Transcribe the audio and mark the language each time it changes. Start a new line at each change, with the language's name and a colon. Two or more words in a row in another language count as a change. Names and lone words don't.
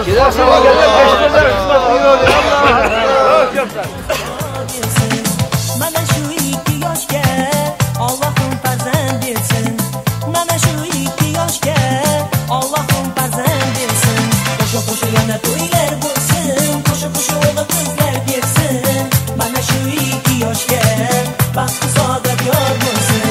Turkish: Gider sabah geldi, peşindeler, kısmet iyi olsun. Allah'a emanet.
Uzbek: Mana şu 2 yoshga Allohim farzand bersin. Mana şu 2 yoshga Allohim farzand bersin. Qo'sha yana to'ylar bo'lsin, qo'sha o'g'il qizlar bersin. Mana şu 2 yoshga baxti saodat yor bo'lsin.